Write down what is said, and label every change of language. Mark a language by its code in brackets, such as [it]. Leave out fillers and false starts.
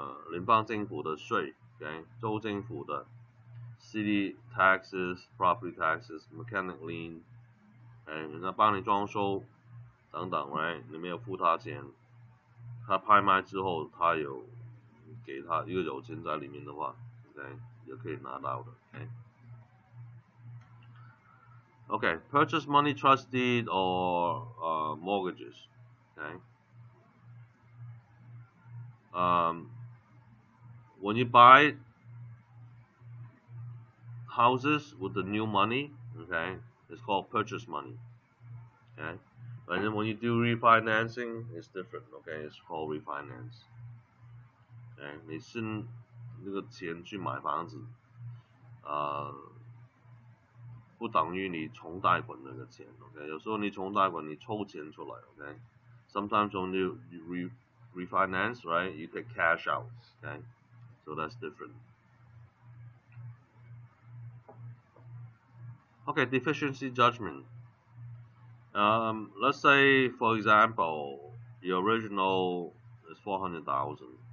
[zh] 联邦政府的税 ，okay? 州政府的 [en] city taxes, property taxes, mechanic lien, [zh] 人家帮你装修等等 ，right？你没有付他钱，他拍卖之后，他有给他一个有钱在里面的话 ，OK， 也可以拿到的 ，OK。 [en] Okay, purchase money trust deed or mortgages. Okay. When you buy houses with the new money, okay, it's called purchase money. Okay. And then when you do refinancing, it's different. Okay, it's called refinance. [zh] Okay， 你是那个钱去买房子，不等于你重贷款那个钱。 OK， 有时候你重贷款，你抽钱出来。 [en] OK，sometimes when you refinance, right, you take cash out. Okay, so that's different. Okay, deficiency judgment. Let's say, for example, your original is 400,000.